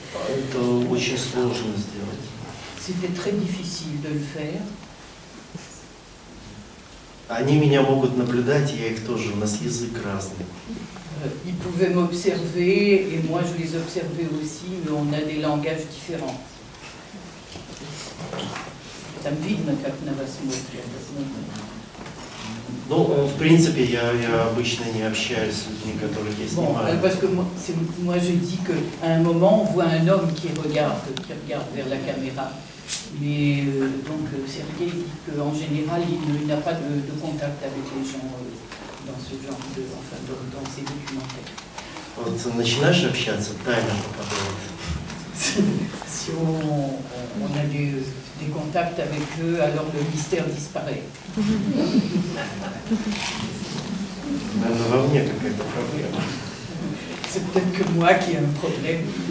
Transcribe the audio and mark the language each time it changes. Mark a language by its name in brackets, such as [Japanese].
[Russian] Это очень сложно сделать. [French] C'était très difficile de le faire. [Russian] Они меня могут наблюдать, я их тоже, у нас язык разный. [French] Ils pouvaient m'observer et moi je les observais aussi, mais on a des langages différents. [Russian] Там видно, как на вас смотрят. Ну, в принципе, я обычно не общаюсь с людьми, которых я снимаю. [French] Parce que moi je dis qu'à un moment on voit un homme qui regarde vers la caméra. Mais donc Sergueï dit qu'en général il n'a pas de contact avec les gens dans ce genre dans ces documentaires. [Russian] Вот начинаешь общаться, таймер попадает. [French] Si on a des contacts avec eux, alors le mystère disparaît. [Russian] Наверное, во мне какая-то проблема. [French] C'est peut-être que moi qui ai un problème.